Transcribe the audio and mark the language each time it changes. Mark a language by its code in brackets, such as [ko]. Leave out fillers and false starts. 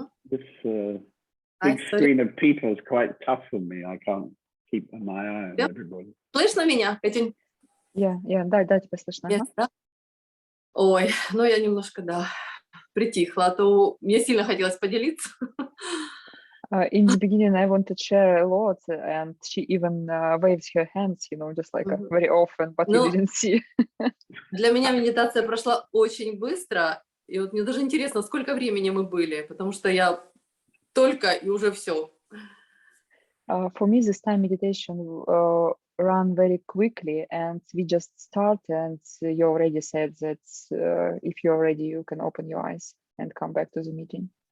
[en] This big screen of people is quite tough for me. I can't keep my eye on everybody. [ru] Слышно меня, Катюнь? Да, тебя слышно. [en] Yes, да? [ru] Ой, ну я немножко, да, притихла, а то мне сильно хотелось поделиться. [en] In the beginning, I wanted to share a lot, and she even waves her hands, just like very often, but you didn't see. [ru] Для меня медитация прошла очень быстро, и вот мне даже интересно, сколько времени мы были, потому что я только и уже все. [en] For me, this time meditation ran very quickly, and we just start, and you already said that if you're ready, you can open your eyes and come back to the meeting.